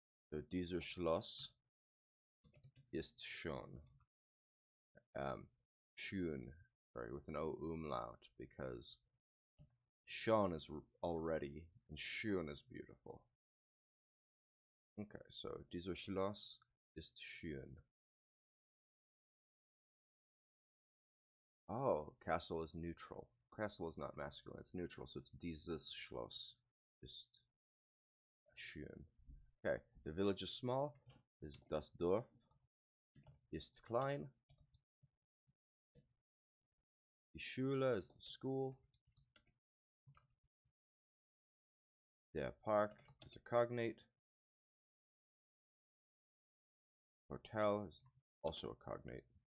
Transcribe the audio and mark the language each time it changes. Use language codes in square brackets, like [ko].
[de] So dieses Schloss ist schon. [en] Schön, sorry, with an O umlaut, because schon is already, and schön is beautiful. Okay, so [de] dieses Schloss ist schön. [en] Oh, castle is neutral. Castle is not masculine, it's neutral, so it's [de] dieses Schloss ist schön. [en] Okay, the village is small, is [de] das Dorf ist klein. Die Schule [en] is the school. [de] Der Park [en] is a cognate. Hotel is also a cognate.